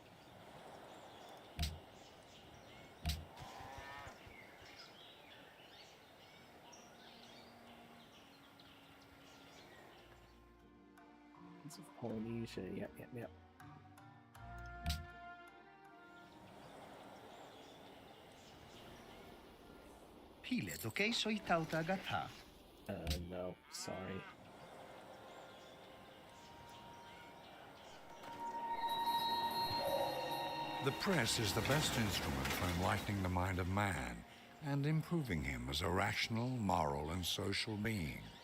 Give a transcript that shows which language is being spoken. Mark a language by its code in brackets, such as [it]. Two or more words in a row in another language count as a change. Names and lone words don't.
[en] Prince of Polynesia, yep. Pile toke soi tauta gata. No, sorry. The press is the best instrument for enlightening the mind of man and improving him as a rational, moral, and social being.